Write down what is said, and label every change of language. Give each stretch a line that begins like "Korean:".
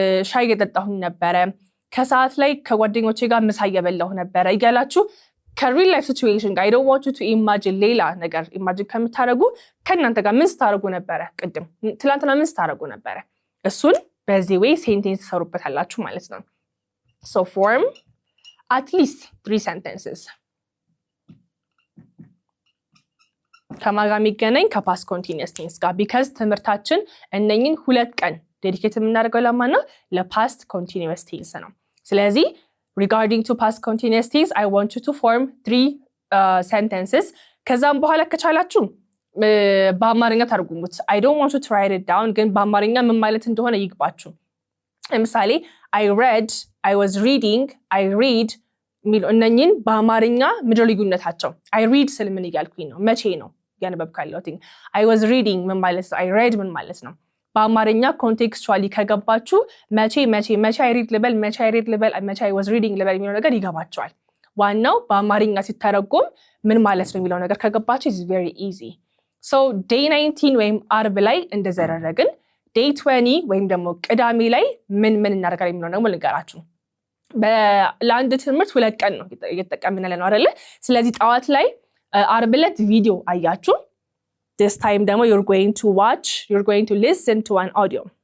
Amharic: ሻይ እየጠጣሁኝ ነበረ፣ ከሰዓት ላይ ከጓደኞቼ ጋር ምሳ እየበላሁ ነበረ እያላችሁ ከሪል ላይፍ ሲቹዌሽን ጋር
English: I don't want you to imagine
Amharic: ሌላ ነገር ኢማጂን ከምታደርጉ ከእናንተ ጋር ምን ስታደርጉ ነበረ፣ ቅድም ትላንትና ምን ስታደርጉ ነበረ፣ እሱን በዚህ ወይ ሴንቴንስ ትሰሩበታላችሁ ማለት ነው።
English: so form at least 3 sentences
Amharic: ከማጋ የሚገናኝ ከፓስት ኮንቲኒየስ ቴንስ ጋር because ትምህርታችን እነኝን 2 ቀን ዴዲኬት የምናደርገው ለማን ነው? ለፓስት ኮንቲኒየስ ቴንስ ነው። ስለዚህ
English: regarding to past continuous tense I want you to form 3 sentences
Amharic: ከዛም በኋላ ከቻላችሁ በአማርኛ ተርጉሙት።
English: I don't want you to write it down
Amharic: ግን በአማርኛ ምን ማለት እንደሆነ ይግባችሁ። ለምሳሌ
English: I read, I was reading, I read
Amharic: ሚሉ እነኝን በአማርኛ ምድር ልዩነታቸው
English: I read
Amharic: ስል ምን እያልኩኝ ነው? መቼ ነው ያነበብኩ ያለሁት?
English: I was reading
Amharic: ምን ማለት ነው?
English: I read
Amharic: ምን ማለት ነው? በአማርኛ ኮንቴክስቹዋሊ ከገባችሁ መቼ I read ልበል፣ መቼ I read ልበል፣ መቼ
English: I was reading
Amharic: ልበል የሚለው ነገር ይገባችኋል። ዋናው በአማርኛ ሲተረጎም ምን ማለት ነው የሚለው ነገር ከገባችሁ
English: is very easy.
Amharic: so day 19 ወይም አርብ ላይ እንደዘረረግን day 20 ወይም ደግሞ ቅዳሜ ላይ ምን እናደርጋለን የሚለው ነገር ልንገራችሁ። ለአንድ ትምህርት 2 ቀን ነው እየተጠቀምን ያለነው አይደለ? ስለዚህ ጠዋት ላይ አርብ ዕለት ቪዲዮ አያችሁ።
English: This time demo you're going to listen to an audio.